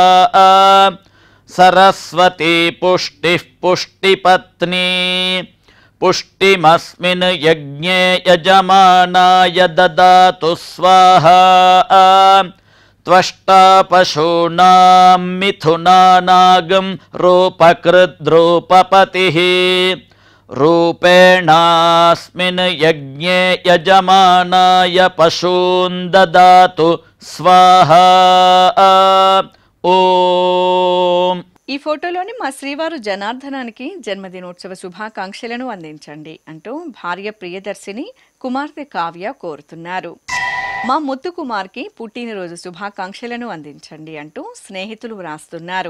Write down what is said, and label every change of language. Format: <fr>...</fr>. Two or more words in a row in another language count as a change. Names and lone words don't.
<sa>సరస్వతీ పుష్టిః పుష్టిపత్నీ పుష్టిమస్మిన్ యజ్ఞే యజమానాయ దదాతు స్వాహా త్వష్టా పశూనాం మిథునానాగం రూపకృద్రూపపతిః रूपेणास्मिन् यज्ञे यजमानाय पशून् ददातु स्वाहा ఓం.</sa> <te>ఈ ఫోటోలోని మా శ్రీవారు జనార్దనానికి జన్మదినోత్సవ శుభాకాంక్షలను అందించండి అంటూ భార్య ప్రియదర్శిని కుమార్తె కావ్య కోరుతున్నారు. మా ముద్దు కుమార్కి పుట్టినరోజు శుభాకాంక్షలను అందించండి అంటూ స్నేహితులు వ్రాస్తున్నారు.</te>